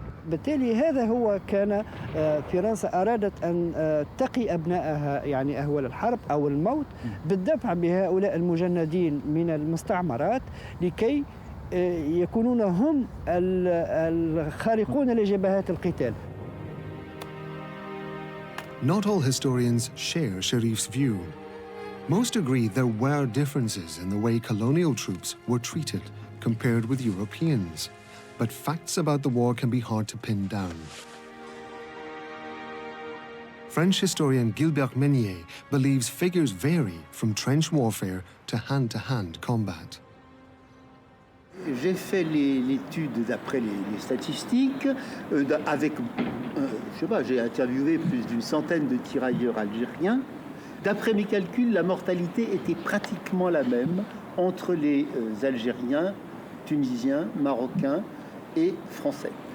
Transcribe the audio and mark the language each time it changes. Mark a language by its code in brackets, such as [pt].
[ar] بالتالي هذا هو كان فرنسا أرادت أن تقي أبنائها يعني أهوال الحرب أو الموت بالدفع بهؤلاء المجندين من المستعمرات لكي يكونون هم الخارقون لجبهات القتال. [en] Not all historians share Sharif's view. Most agree there were differences in the way colonial troops were treated compared with Europeans, but facts about the war can be hard to pin down. French historian Gilbert Meunier believes figures vary from trench warfare to hand combat. [fr] J'ai fait l'étude d'après les statistiques, avec, je sais pas, j'ai interviewé plus d'une centaine de tirailleurs algériens. D'après mes calculs, la mortalité était pratiquement la même entre les Algériens, Tunisiens, Marocains et Français.